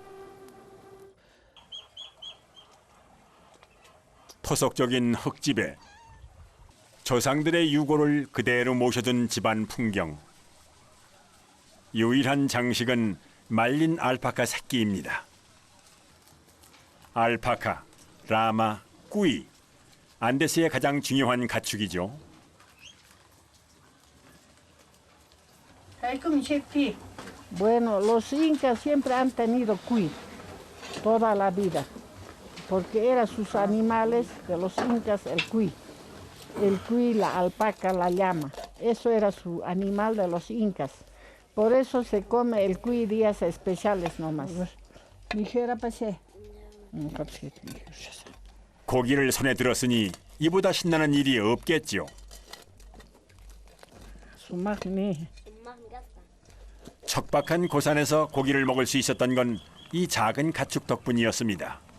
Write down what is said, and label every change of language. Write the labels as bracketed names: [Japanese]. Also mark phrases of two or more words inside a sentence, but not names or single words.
[Korean] 토속적인 흙집에 조상들의 유골을 그대로 모셔둔 집안 풍경. 유일한 장식은 말린 알파카 새끼입니다. 알파카, 라마, 꾸이. 안데스의 가장 중요한 가축이죠. [Spanish] Bueno, los incas siempre han tenido cuy toda la vida, porque eran sus animales de los incas el cuy. El cuy, la alpaca, la llama. Eso era su animal de los incas. Por eso se come el cuy días especiales nomás. [Korean] 고기를 손에 들었으니 이보다 신나는 일이 없겠죠. 척박한 고산에서 고기를 먹을 수 있었던 건 이 작은 가축 덕분이었습니다.